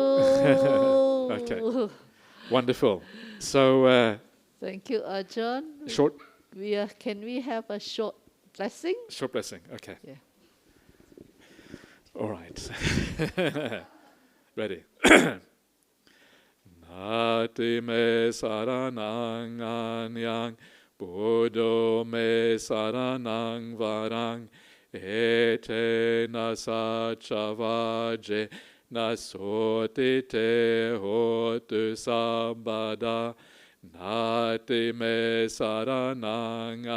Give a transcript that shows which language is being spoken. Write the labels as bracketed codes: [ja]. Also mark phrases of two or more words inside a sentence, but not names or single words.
[en] Okay. Wonderful. So, thank you, Ajahn. Short. Can we have a short blessing? Short blessing. Okay. Yeah. All right. Ready. [pi] Nati me saranang anyang, Buddho me saranang varang, ete nasachavaje. Nasoti te hotu sambada, nati me saranang